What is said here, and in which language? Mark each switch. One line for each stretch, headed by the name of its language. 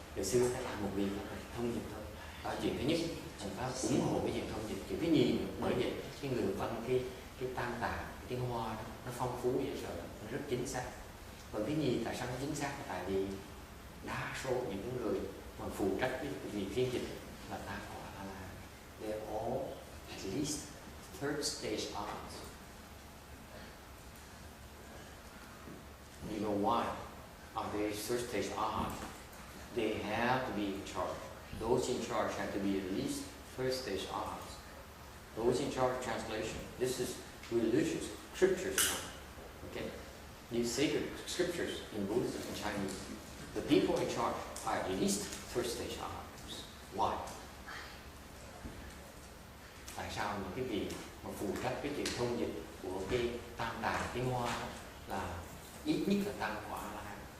Vietnamese: Ngày xưa phải làm một việc thông dịch thôi. Đó, chuyện thứ nhất, chúng ta ủng hộ cái chuyện thông dịch. Chuyện thứ nhì, bởi vậy cái người văn cái tam tạng, cái tiếng Hoa đó, nó phong phú vậy rồi, nó rất chính xác. Còn thứ nhì, tại sao nó chính xác? Là tại vì đa số những người mà phụ trách cái việc phiên dịch là tam quả A La Hán.
English: They're all at least third stage arhats. You know why? Are they third stage arhats? They have to be in charge. Those in charge have to be at least first stage arhats. Those in charge of translation. This is religious scriptures now. Okay? These sacred scriptures in Buddhism and Chinese. The people in charge are at least first stage arhats. Why?
Vietnamese: Tại sao những cái vị mà phụ trách cái chuyện thông dịch của cái tam tạng tiếng Hoa là ít nhất là tam quả A La Hán?